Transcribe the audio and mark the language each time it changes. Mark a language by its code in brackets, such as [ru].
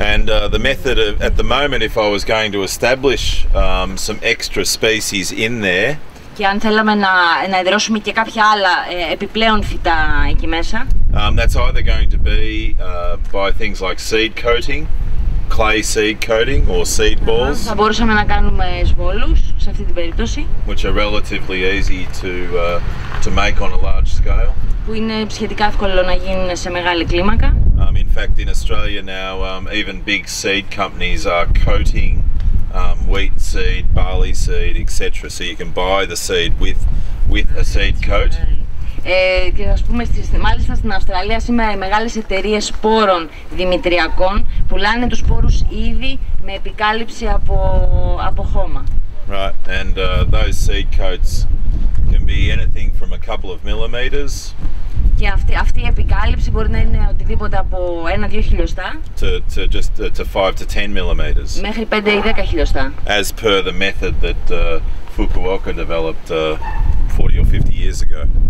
[en] And the method at the moment, if I was going to establish some extra species in there, [el] και αν θέλαμε να εδραιώσουμε και κάποια άλλα επιπλέον φυτά εκεί μέσα, [en] that's either going to be by things like seed coating, clay seed coating or seed balls. [el] Θα μπορούσαμε να κάνουμε σβόλους σε αυτή την περίπτωση, [en] which are relatively easy to make on a large scale. [el] που είναι σχετικά εύκολο να γίνουν σε μεγάλη κλίμακα. [en] In fact, in Australia now, even big seed companies are coating wheat seed, barley seed, etc. So you can buy the seed with a seed coat. [el] Και ας πούμε, μάλιστα στην Αυστραλία σήμερα οι μεγάλες εταιρείες σπόρων δημητριακών πουλάνε τους σπόρους ήδη με επικάλυψη από χώμα. [en] Right, and those seed coats can be anything from a couple of millimeters. [el] Και αυτή η επικάλυψη μπορεί να είναι οτιδήποτε από 1-2 χιλιοστά [en] to 5 to 10 millimeters. [el] Μέχρι 5 ή 10 χιλιοστά. [en] As per the method that Fukuoka developed 40 or 50 years ago.